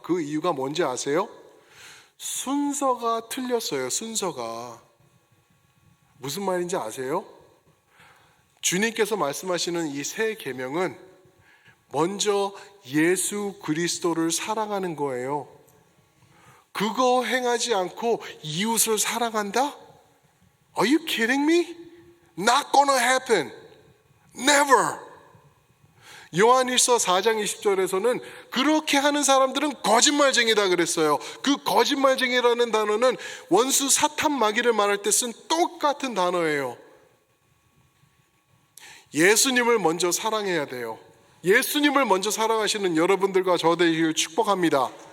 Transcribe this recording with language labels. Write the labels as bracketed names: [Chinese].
[Korean] 그 이유가 뭔지 아세요? 순서가 틀렸어요. 순서가. 무슨 말인지 아세요? 주님께서 말씀하시는 이 새 계명은 먼저 예수 그리스도를 사랑하는 거예요. 그거 행하지 않고 이웃을 사랑한다? [English] Are you kidding me? Not gonna happen. Never. [Korean] 요한일서 4장 20절에서는 그렇게 하는 사람들은 거짓말쟁이다 그랬어요. 그 거짓말쟁이라는 단어는 원수 사탄 마귀를 말할 때 쓴 똑같은 단어예요. 예수님을 먼저 사랑해야 돼요. 예수님을 먼저 사랑하시는 여러분들과 저 되기를 축복합니다.